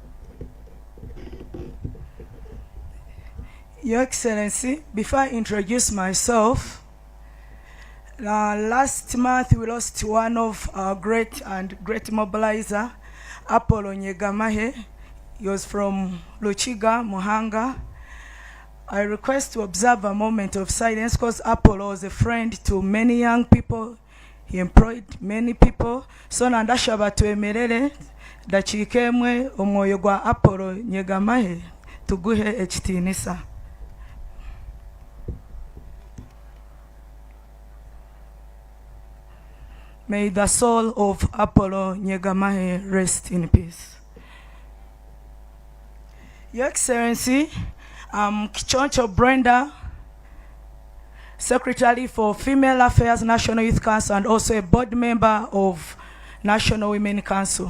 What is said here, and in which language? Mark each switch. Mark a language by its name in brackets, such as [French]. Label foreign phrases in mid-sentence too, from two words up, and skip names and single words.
[English] Your Excellency, before I introduce myself, last month we lost one of our great mobilizer, Apollo Nyegamahe. He was from Luchiga, Muhanga. I request to observe a moment of silence because Apollo was a friend to many young people. He employed many people. [Chiga] So nandashaba tuemerere dachikemwe omwoyo gwa Apollo Nyegamahe tuguhe ekitinisa. [English] May the soul of Apollo Nyegamahe rest in peace. Your Excellency, I'm Kichoncho Brenda, Secretary for Female Affairs National Youth Council and also a board member of National Women Council.